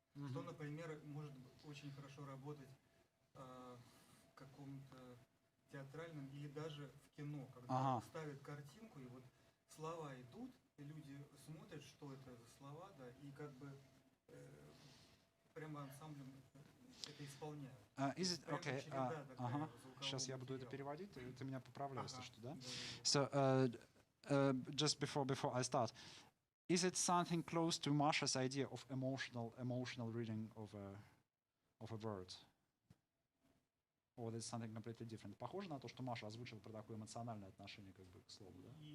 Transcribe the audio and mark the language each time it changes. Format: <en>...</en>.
<ru>Что, например, может очень хорошо работать в каком-то театральном или даже в кино, когда ставят картинку, и вот слова идут, и люди смотрят, что это за слова, да, и как бы прямо ансамблем это исполняют.</ru> <en>Okay.</en> <ru>Сейчас я буду это переводить, ты меня поправляешь, если что, да?</ru> <en>So, just before I start, is it something close to Masha's idea of emotional reading of a word? Or is it something completely different?</en> <ru>Похоже на то, что Маша озвучила про такое эмоциональное отношение как бы к слову, да?</ru>